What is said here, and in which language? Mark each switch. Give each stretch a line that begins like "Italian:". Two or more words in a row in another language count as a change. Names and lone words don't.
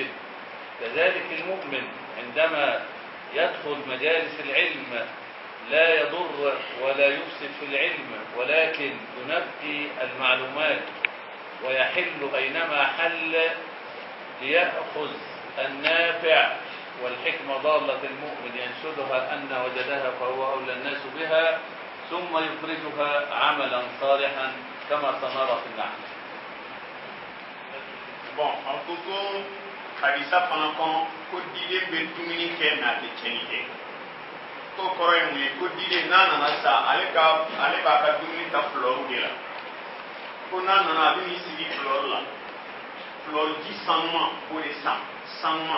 Arabic: كذلك المؤمن عندما يدخل مجالس العلم لا يضر ولا يفسد في العلم، ولكن ينقي المعلومات ويحل أينما حل ليأخذ النافع. والحكمة ضالة المؤمن ينشدها أن وجدها فهو أولى الناس بها، ثم يخرجها عملا صالحا كما سنرى في النحل.
French: Bon, en tout
Bambara: hadisa fana kɔnɔ ko diden bɛ dumuni kɛ mɛ a tɛ tiɲɛni kɛ. Ko kɔrɔ ye mun ye ko diden n'a nana sa ale b'a ka dumuni ta fleur de la. Ko n'a nana a bɛ n'i sigi fleur la. Fleur ji sanuman o de san sanuman.